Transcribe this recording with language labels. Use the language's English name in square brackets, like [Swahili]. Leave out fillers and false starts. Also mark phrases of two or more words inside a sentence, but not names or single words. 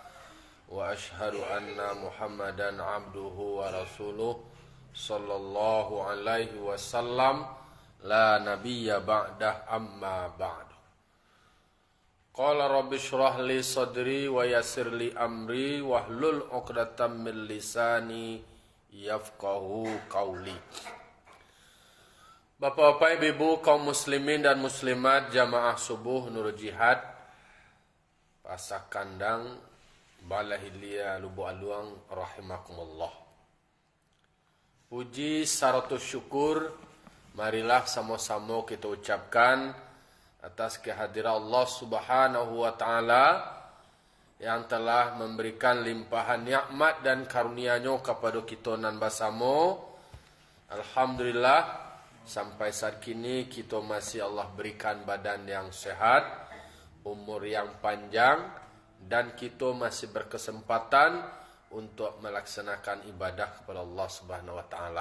[Arabic] وأشهد أن محمدا عبده ورسوله صلى الله عليه وسلم لا نبي بعده أما بعد. قال رب اشرح لي صدري ويسر لي أمري واحلل عقدة من لساني يفقهوا قولي. [Indonesian] Bapak-bapak, ibu-ibu, kaum muslimin dan muslimat jamaah subuh Nur Jihad Pasak Kandang Balahilia Lubuk Aluang rahimakumullah. Puji saratus syukur marilah sama-sama kita ucapkan atas kehadiran Allah [Arabic] سبحانه وتعالى [Indonesian] yang telah memberikan limpahan nikmat dan karunia-Nya kepada kita nan bersama. Alhamdulillah sampai saat kini kita masih Allah berikan badan yang sehat, umur yang panjang, dan kita masih berkesempatan untuk melaksanakan ibadah kepada Allah [Arabic] سبحانه وتعالى.